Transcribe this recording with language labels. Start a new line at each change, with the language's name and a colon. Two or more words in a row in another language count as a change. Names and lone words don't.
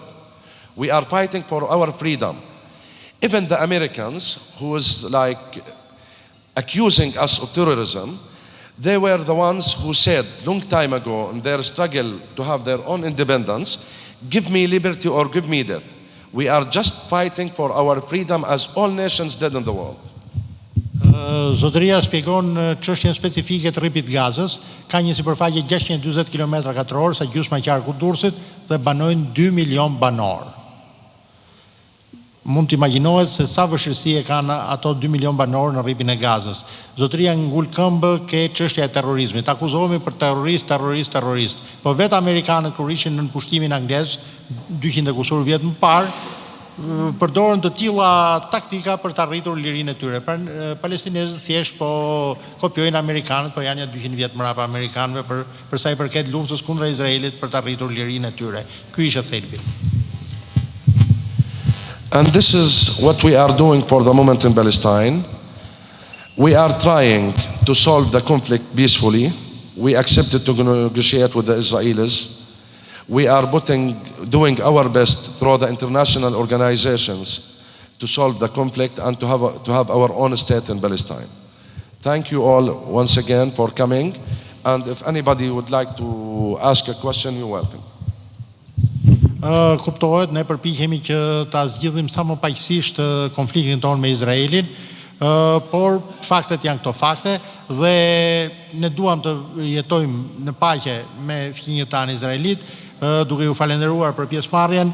English: We are fighting for our freedom. Even the Americans, who is like accusing us of terrorism, they were the ones who said long time ago in their struggle to have their own independence, give me liberty or give me death. We are just fighting for our freedom as all nations did in the world.
Albanian: Zotëria shpjegon çështjen specifike të rripit Gazës, ka një sipërfaqe 640 km2, sa gjysma e qarku Durrësit dhe banojnë 2 milion banor. Mund të imagjinohet se sa vështirësi e kanë ato 2 milion banor në rripin e Gazës. Zotëria ngul këmbë ke çështja e terrorizmit. Akuzohemi për terrorist. Po vetë amerikanët kur ishin në pushtimin anglez 200 e kusur vjet më parë, përdorën të tilla taktika për të arritur lirinë e tyre. Palestinezët thjesht po kopjojnë amerikanët, po janë 200 vjet mbrapa amerikanëve për sa i përket luftës kundra Izraelit për të arritur lirinë e tyre. Ky ishte thelbi.
English: And this is what we are doing for the moment in Palestine. We are trying to solve the conflict peacefully. We accepted to negotiate with the Israelis. We are doing our best through the international organizations to solve the conflict and to have our own state in Palestine. Thank you all once again for coming. And if anybody would like to ask a question, you're welcome.
Albanian: Kuptohet, ne përpiqemi që ta zgjidhim sa më paqësisht konfliktin tonë me Izraelin, por faktet janë këto fakte dhe ne duam të jetojmë në paqe me fëmijët tanë izraelit, duke ju falenderuar për pjesëmarrjen.